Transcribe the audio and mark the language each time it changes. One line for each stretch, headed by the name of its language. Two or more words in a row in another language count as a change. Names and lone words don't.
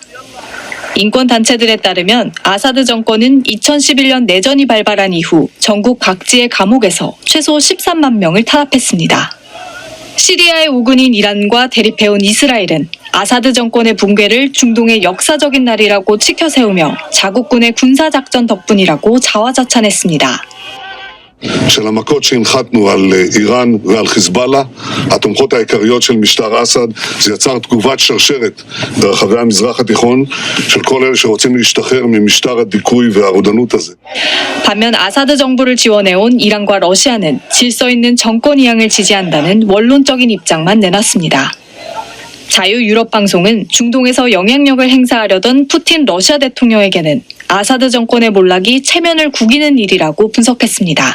Korean: 인권단체들에 따르면 아사드 정권은 2011년 내전이 발발한 이후 전국 각지의 감옥에서 최소 13만 명을 탄압했습니다. 시리아의 우군인 이란과 대립해온 이스라엘은 아사드 정권의 붕괴를 중동의 역사적인 날이라고 치켜세우며 자국군의 군사작전 덕분이라고 자화자찬했습니다.
Hebrew: של המכות שהנחתנו על איראן ועל חיזבאללה, התומכות העיקריות של משטר אסד, זה יצר תגובת שרשרת ברחבי המזרח התיכון של כל אלה שרוצים להשתחרר ממשטר הדיכוי והרודנות הזה.
Korean: 반면 아사드 정부를 지원해온 이란과 러시아는 질서 있는 정권 이양을 지지한다는 원론적인 입장만 내놨습니다. 자유유럽방송은 중동에서 영향력을 행사하려던 푸틴 러시아 대통령에게는 아사드 정권의 몰락이 체면을 구기는 일이라고 분석했습니다.